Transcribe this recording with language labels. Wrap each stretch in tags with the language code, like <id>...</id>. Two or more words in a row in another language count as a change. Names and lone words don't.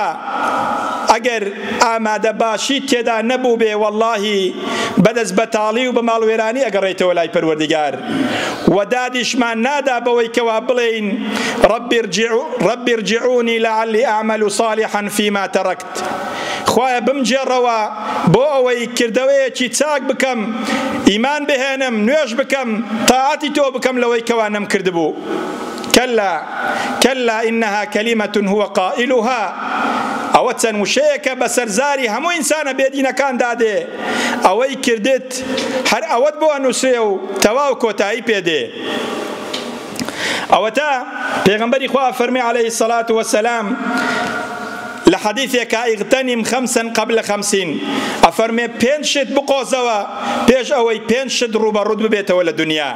<ckb>ئەگەر ئامادە باشی تێدا نەبوو بێ وەڵڵاهی بەدەست بەتاڵی و بە ماڵوێرانی ئەگەڕێیتەوە لای پەروەردیگار و دادیشمان نادا بەوەی کەوا بڵێین</ckb> <ar>رەبی ارجعونی لعلی ئەعمەل صالحا فیما تەرەکت،</ar> <ckb>خوایە بمجێڕەوە بۆ ئەوەی کردەوەیەکی چاک بکەم، ئیمان بهێنم، نوێژ بکەم، تاعاتی تۆ بکەم لەوەی کەوا نەم کردبوو.</ckb> <ar>كلا إنها كلمة هو قائلها،</ar> <ckb>ئەوە چەند وشەیەکە بەسەرزاری هەموو ئینسانە بێدینەکان دادێ، ئەوەی کردت هەر ئەوەت بۆ ئەنووسێ و تەواو کۆتایی پێدێ. ئەوەتە پێغەمبەری خوا فەرمی</ckb> <ar>عەلەیهی السەڵاتو وەسەلام</ar> <ckb>لە حەدیثێکە</ckb> <ar>ئیغتەنیم 5 قبل 50،</ar> <ckb>ئەفەرمێ 5 شت بقۆزەوە پێش ئەوەی 5 شت ڕوبەڕووت ببێتەوە لە دنیا.</ckb>